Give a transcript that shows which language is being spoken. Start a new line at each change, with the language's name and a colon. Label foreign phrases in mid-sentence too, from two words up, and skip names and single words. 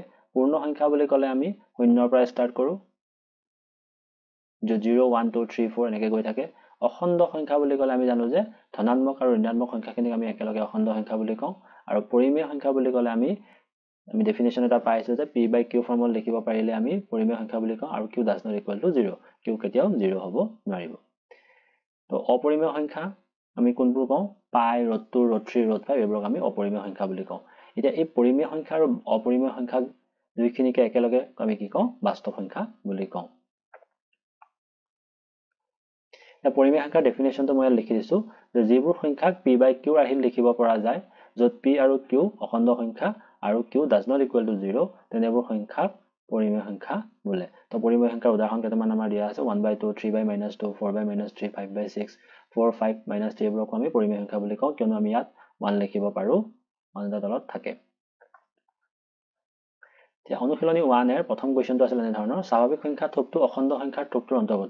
Assamese: পূৰ্ণ সংখ্যা বুলি ক'লে আমি 0 ৰ পৰা ষ্টাৰ্ট কৰো 0 1 2 3 4 এনেকৈ গৈ থাকে। অখণ্ড সংখ্যা বুলি ক'লে আমি জানো যে ধনাত্মক আৰু ঋণাত্মক সংখ্যাখিনিক আমি একেলগে অখণ্ড সংখ্যা বুলি কওঁ। আৰু পৰিমেয় সংখ্যা বুলি ক'লে আমি ডেফিনেশ্যন এটা পাইছো যে p/q ফৰ্মত লিখিব পাৰিলে আমি পৰিমেয় সংখ্যা বুলি কওঁ আৰু
English: q does not equal to 0
Assamese: q কেতিয়াও 0 হ'ব নোৱাৰিব। তো অপৰিমেয় সংখ্যা আমি কোনবোৰ কওঁ পাই √2 √3 √5 এইবোৰক আমি অপৰিমেয় সংখ্যা বুলি কওঁ। এতিয়া এই পৰিমেয় সংখ্যা আৰু অপৰিমেয় সংখ্যা দুইখিনিকে একেলগে আমি কি কওঁ বাস্তৱ সংখ্যা বুলি কওঁ। এতিয়া পৰিমেয় সংখ্যাৰ ডেফিনেশ্যনটো মই লিখি দিছো যে যিবোৰ সংখ্যাক p/q ৰাশিত লিখিব পৰা যায় য'ত p আৰু q অখণ্ড সংখ্যা আৰু
English: q does not equal to 0
Assamese: তেনেবোৰ সংখ্যাক পৰিমেয় সংখ্যা বোলে। তো পৰিমেয় সংখ্যাৰ উদাহৰণ কেইটামান আমাৰ দিয়া আছে 1/2 3/-2 4/-3 5/6 4 5 - 3 এইবোৰক আমি পৰিমেয় সংখ্যা বুলি কওঁ কিয়নো আমি ইয়াত 1 লিখিব পাৰো 1 টা তলত থাকে। এতিয়া অনুশীলনী 1 এৰ প্ৰথম কুৱেশ্যনটো আছিল এনে ধৰণৰ স্বাভাৱিক সংখ্যা থোপটো অখণ্ড সংখ্যাৰ থোপটোৰ অন্তৰ্গত।